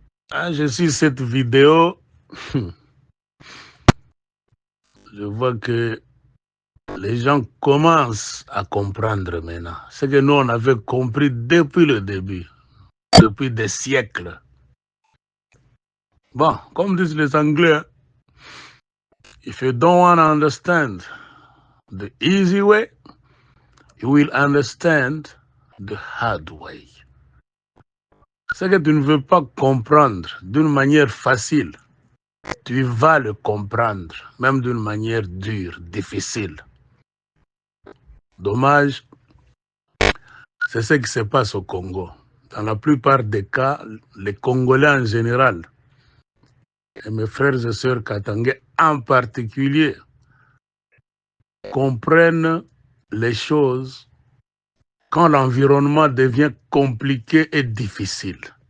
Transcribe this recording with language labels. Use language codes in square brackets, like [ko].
[fr] Quand je suis cette vidéo, je vois que les gens commencent à comprendre maintenant. Ce que nous, on avait compris depuis le début, depuis des siècles. Bon, comme disent les Anglais, [en] if you don't want to understand the easy way, you will understand the hard way. [fr] Ce que tu ne veux pas comprendre d'une manière facile, tu vas le comprendre, même d'une manière dure, difficile. Dommage, c'est ce qui se passe au Congo. Dans la plupart des cas, les Congolais en général, et mes frères et sœurs katangais en particulier, comprennent les choses quand l'environnement devient compliqué et difficile.